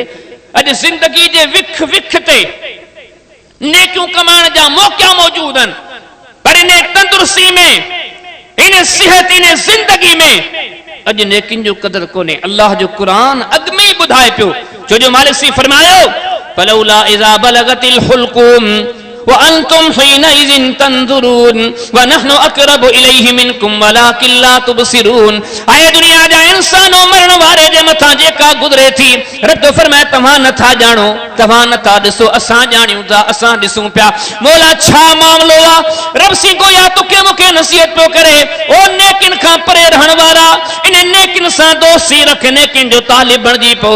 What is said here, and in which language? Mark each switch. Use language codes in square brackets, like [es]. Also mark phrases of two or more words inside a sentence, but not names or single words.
[sd] अॼु ज़िंदगी जे विख विख ते नेकियूं कमाइण जा मौक़ा मौजूद आहिनि, पर इन तंदुरुस्ती में, इन सिहत, इन ज़िंदगी में अॼु नेकिन जो क़दुरु कोन्हे। अल्लाह जो क़ुरान अॻु में ई ॿुधाए पियो, छो जो मालिक सी फरमायो [ar] فلولا إذا بلغت الحلقوم وأنتم حينئذ تنظرون ونحن أقرب إليه منكم ولكن لا تبصرون. [sd] आए दुनिया जा इंसानो मरण वारे जे मथा जेका गुजरे थी रब फरमाए तव्हां नथा ॼाणो, तव्हां नथा ॾिसो, असां ॼाणियूं था, असां ॾिसूं पिया। मौला छा मामलो आ? रब सी गोया तोखे मूंखे नसीहत पियो करे, ओ नेकिन खां परे रहण वारा, इन नेकिन सां दोस्ती रख, नेकिन जो तालिब बणजी पो।